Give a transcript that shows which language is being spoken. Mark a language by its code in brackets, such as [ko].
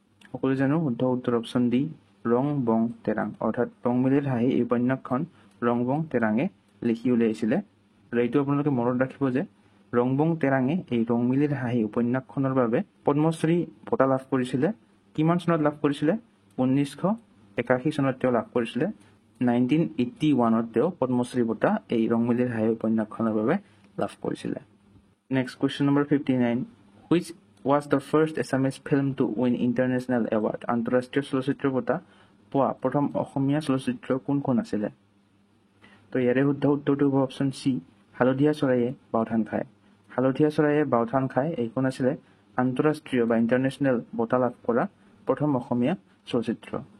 [as] সকলো জানো শুদ্ধ উত্তৰ অপশ্যন ডি ৰং বং তেৰাং অৰ্থাৎ ৰং মিলিৰ হাঁহি এই উপন্যাসখন ৰং বং তেৰাঙে লিখি উলিয়াইছিল আৰু এইটো আপোনালোকে মনত ৰাখিব যে ৰংবং তেৰাঙে এই ৰং মিলিৰ হাঁহি উপন্যাসখনৰ বাবে পদ্মশ্ৰী বঁটা লাভ কৰিছিল কিমান চনত লাভ কৰিছিল 1981 চনত তেওঁ লাভ কৰিছিল 1981 তেওঁ পদ্মশ্ৰী বঁটা এই ৰংমিলিৰ হাঁহি উপন্যাসখনৰ বাবে লাভ কৰিছিলে। [en] Next question number 59, which was the first Assamese film to win international award? [as] আন্তঃৰাষ্ট্ৰীয় চলচ্চিত্ৰ বঁটা পোৱা প্ৰথম অসমীয়া চলচ্চিত্ৰ কোনখন আছিলে? তো ইয়াৰে শুদ্ধ উত্তৰটো হ'ব অপশ্যন চি, হালধীয়া চৰাইয়ে বাওধান খায়। হালধীয়া চৰাইয়ে বাওধান খায় এইখন আছিলে আন্তঃৰাষ্ট্ৰীয় বা ইণ্টাৰনেশ্যনেল বঁটা লাভ কৰা প্ৰথম অসমীয়া চলচ্চিত্ৰ।